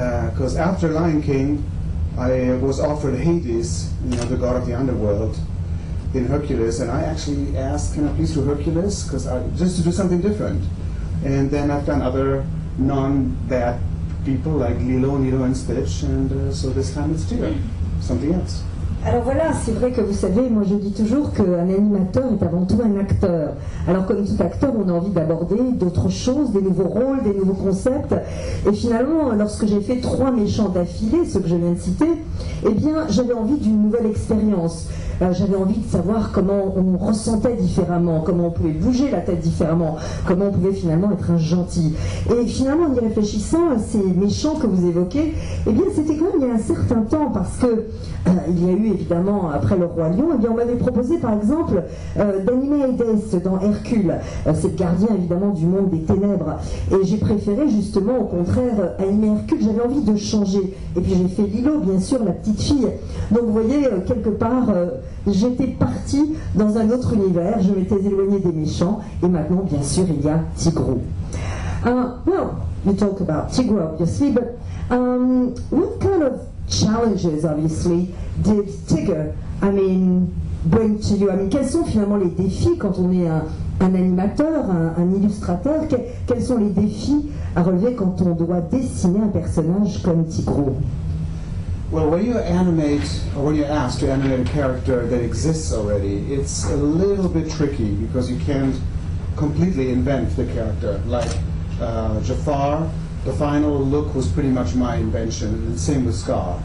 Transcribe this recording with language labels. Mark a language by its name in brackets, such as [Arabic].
[English] Because after Lion King, I was offered Hades, the god of the underworld, in Hercules, and I actually asked, can I please do Hercules? Because just to do something different. And then I've done other non-bad people like Lilo and Stitch, and so this time it's Tigger, something else. [French] Alors voilà, c'est vrai que vous savez, moi je dis toujours qu'un animateur est avant tout un acteur. Alors comme tout acteur, on a envie d'aborder d'autres choses, des nouveaux rôles, des nouveaux concepts. Et finalement, lorsque j'ai fait 3 méchants d'affilée, ceux que je viens de citer, eh bien j'avais envie d'une nouvelle expérience. J'avais envie de savoir comment on ressentait différemment, comment on pouvait bouger la tête différemment, comment on pouvait finalement être un gentil. Et finalement, en y réfléchissant à ces méchants que vous évoquez, eh bien c'était quand même il y a un certain temps, parce que il y a eu évidemment, après le Roi Lion, eh bien on m'avait proposé par exemple d'animer Hades dans Hercule. C'est le gardien évidemment du monde des ténèbres. Et j'ai préféré justement au contraire animer Hercule, j'avais envie de changer. Et puis j'ai fait Lilo, bien sûr, la petite fille. Donc vous voyez, quelque part, j'étais partie dans un autre univers, je m'étais éloignée des méchants, et maintenant bien sûr il y a Tigrou. [English] Well, you talk about Tigrou obviously, but what kind of challenges obviously did Tigger, bring to you? [French] Quels sont finalement les défis quand on est un animateur, un illustrateur? Quels sont les défis à relever quand on doit dessiner un personnage comme Tigrou? [English] Well, when you animate, or when you're asked to animate a character that exists already, it's a little bit tricky because you can't completely invent the character. Like Jafar, the final look was pretty much my invention, and same with Scar.